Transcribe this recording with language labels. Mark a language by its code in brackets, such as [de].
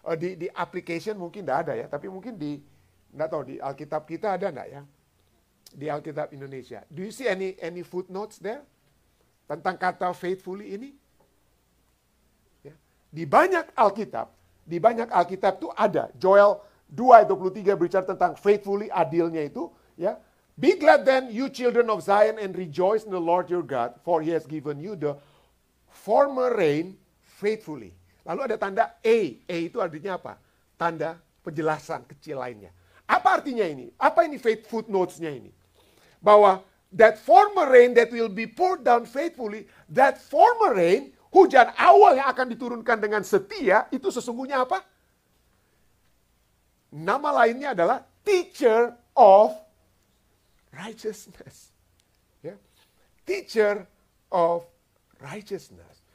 [id] Di application mungkin tidak ada ya, tapi mungkin nggak tahu di Alkitab kita ada nggak ya? Di Alkitab Indonesia. [en] Do you see any footnotes there? [id] Tentang kata faithfully ini? Ya. Di banyak Alkitab tuh ada. Joel 2 ayat 23 berbicara tentang faithfully, adilnya itu. Ya. [en] Be glad then, you children of Zion, and rejoice in the Lord your God, for he has given you the former rain faithfully. [id] Lalu ada tanda A. A itu artinya apa? Tanda penjelasan kecil lainnya. Apa artinya ini? Apa ini footnotes-nya ini? [en] Bahwa that former rain that will be poured down faithfully, that former rain, [id] hujan awal yang akan diturunkan dengan setia, itu sesungguhnya apa? Nama lainnya adalah [en] teacher of righteousness. [id] Ya. [en] Teacher of righteousness.